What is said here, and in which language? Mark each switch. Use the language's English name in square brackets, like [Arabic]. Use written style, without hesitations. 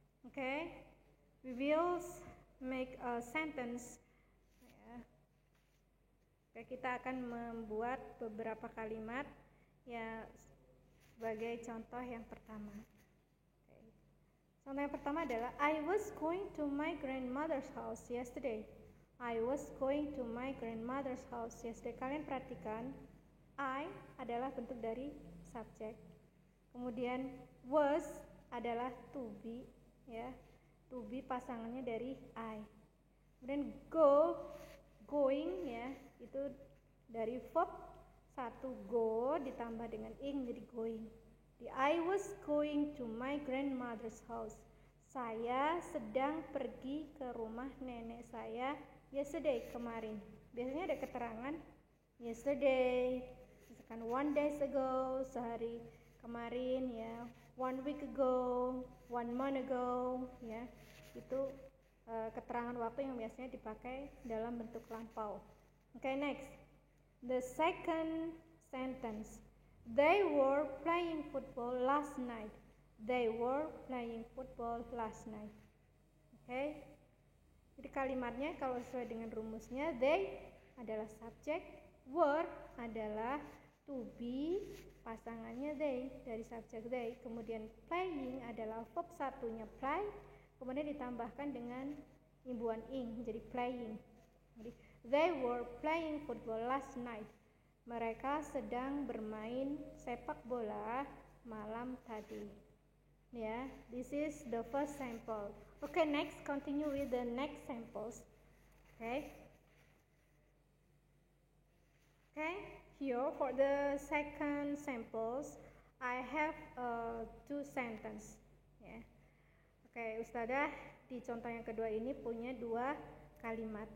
[English] Okay, we will make a sentence. [Indonesian] Kita akan membuat beberapa kalimat ya sebagai contoh yang pertama. Contoh yang pertama adalah [English] I was going to my grandmother's house yesterday. I was going to my grandmother's house yesterday. [Indonesian] Kalian perhatikan, I adalah bentuk dari subjek. Kemudian was adalah to be, ya. To be pasangannya dari I. Kemudian go, going ya, itu dari verb 1 go ditambah dengan ing jadi going. [English] I was going to my grandmother's house. [Indonesian] Saya sedang pergi ke rumah nenek saya yesterday, kemarin. Biasanya ada keterangan yesterday, misalkan 1 days ago, sehari kemarin ya, 1 week ago, 1 month ago ya. Itu keterangan waktu yang biasanya dipakai dalam bentuk lampau. [English] Okay, next. The second sentence. They were playing football last night. They were playing football last night. Okay. [Indonesian] Jadi kalimatnya kalau sesuai dengan rumusnya, they adalah subjek, were adalah to be, pasangannya they dari subjek they. Kemudian playing adalah verb satunya play, kemudian ditambahkan dengan imbuhan ing jadi playing. Jadi [English] they were playing football last night. [Indonesian] Mereka sedang bermain sepak bola malam tadi. [English] Ya, this is the first sample. Okay, next continue with the next samples. Okay. Okay, here for the second samples, I have 2 sentences. Ya. [Indonesian] Oke, Ustadzah di contoh yang kedua ini punya 2 kalimat.